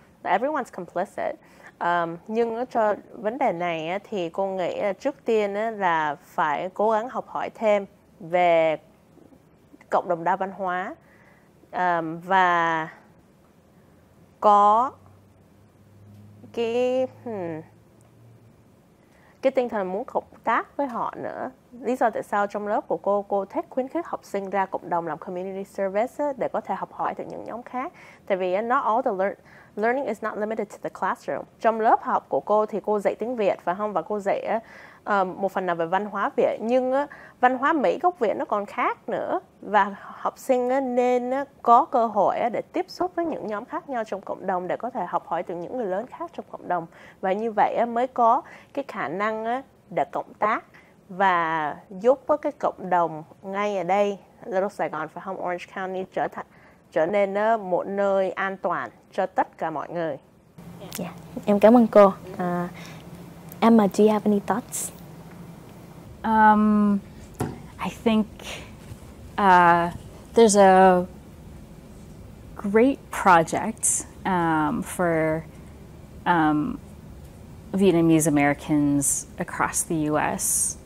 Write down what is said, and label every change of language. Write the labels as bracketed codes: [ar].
[en] Everyone's complicit. [vi] Nhưng cho vấn đề này thì cô nghĩ trước tiên là phải cố gắng học hỏi thêm về cộng đồng đa văn hóa và có cái tinh thần muốn cộng tác với họ nữa. Lý do tại sao trong lớp của cô thích khuyến khích học sinh ra cộng đồng làm community service để có thể học hỏi từ những nhóm khác. Tại vì [en] not all the learning is not limited to the classroom. [vi] Trong lớp học của cô thì cô dạy tiếng Việt, phải không? Và cô dạy một phần nào về văn hóa Việt. Nhưng văn hóa Mỹ gốc Việt nó còn khác nữa. Và học sinh nên có cơ hội để tiếp xúc với những nhóm khác nhau trong cộng đồng để có thể học hỏi từ những người lớn khác trong cộng đồng. Và như vậy mới có cái khả năng để cộng tác và giúp cái cộng đồng ngay ở đây, Little Saigon, phải không? Orange County trở nên một nơi an toàn cho tất cả mọi người. Yeah. Em cảm ơn cô. [en] Emma, do you have any thoughts? I think there's a great project for Vietnamese Americans across the U.S.